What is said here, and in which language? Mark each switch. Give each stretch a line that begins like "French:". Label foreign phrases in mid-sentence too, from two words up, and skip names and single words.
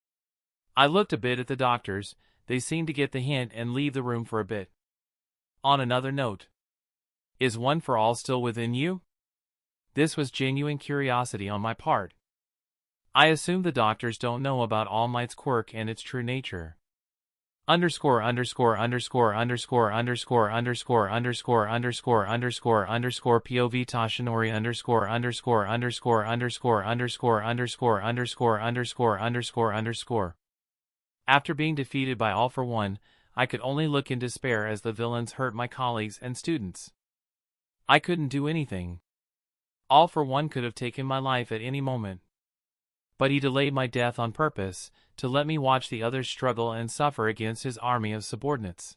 English: I looked a bit at the doctors. They seemed to get the hint and leave the room for a bit. On another note, is One for All still within you? This was genuine curiosity on my part. I assume the doctors don't know about All Might's quirk and its true nature. Underscore underscore underscore underscore underscore underscore underscore underscore underscore underscore POV Toshinori underscore underscore underscore underscore underscore underscore underscore underscore underscore underscore. After being defeated by All for One, I could only look in despair as the villains hurt my colleagues and students. I couldn't do anything. All for One could have taken my life at any moment. But he delayed my death on purpose, to let me watch the others struggle and suffer against his army of subordinates.